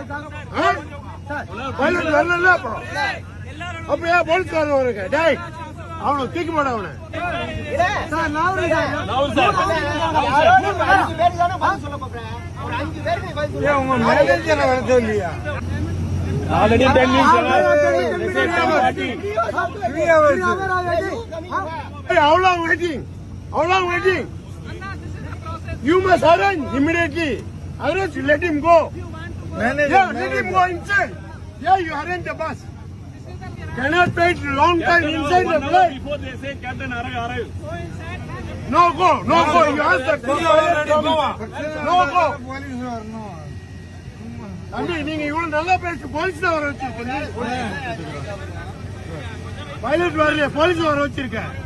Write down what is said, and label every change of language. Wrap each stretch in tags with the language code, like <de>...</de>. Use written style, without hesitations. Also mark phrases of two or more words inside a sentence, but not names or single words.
<ta>வரல அப்புறம் அப்ப ஏன் போலீஸ்காரங்க வருங்க? டேய் அவனை தூக்கி போட அவனை. உங்க மேனேஜரை வர சொல்லியா?</ta> <en>Already 10 minutes. How long waiting? How long waiting? You must arrange immediately. Arrange, let him go. Yeah, let him go inside. Yeah, you arrange the bus. Cannot wait long time inside the plane. Before they say Captain arrive. No go, no go. You ask the no go.</en> <ta>தம்பி நீங்க இவ்வளவு நல்லா பேசி போலீஸ் தான் வர வச்சிருக்கீங்க. பைலட் வரல, போலீஸ் வர வச்சிருக்க.</ta>